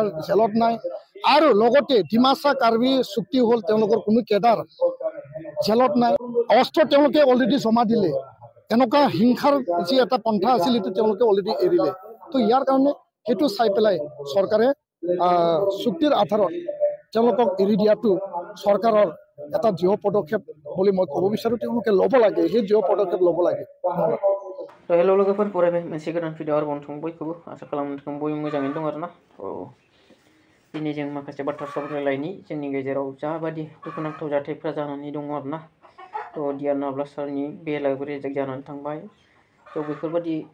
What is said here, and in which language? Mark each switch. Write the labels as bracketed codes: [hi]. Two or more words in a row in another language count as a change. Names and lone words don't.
[as] জেলত নাই আৰু লগতে ডিমাচা কাৰ্বি চুক্তি হল তেওঁলোকৰ কোনো কেডাৰ জেলত নাই অস্ত্ৰ তেওঁলোকে অলৰেডি জমা দিলে এনেকুৱা হিংসাৰ যি এটা পন্থা আছিল এইটো তেওঁলোকে অলৰেডি এৰিলে তো ইয়াৰ কাৰণে সেইটো চাই পেলাই চৰকাৰে চুক্তিৰ আধাৰত তেওঁলোকক এৰি দিয়াটো চৰকাৰৰ এটা দৃঢ় পদক্ষেপ বুলি মই ক'ব বিচাৰো তেওঁলোকে ল'ব লাগে সেই দৃঢ় পদক্ষেপ ল'ব লাগে [brx] তো हेलो लोगोफोर फरायबाय मोनसे गोदान भिडिअ आरो बनथों बयखौबो आसा खालामदों बयबो मोजाङैनो दं आरोना दिनै जों माखासे बाथ्रा सावरायलायनि जोंनि गेजेराव जाबादि दुखुनांथाव जाथायफ्रा जानानै दङ आरोना तो डियार नाब्ला सारनि बेलायावबो रिजेक्ट जानानै थांबाय तो बेफोरबादि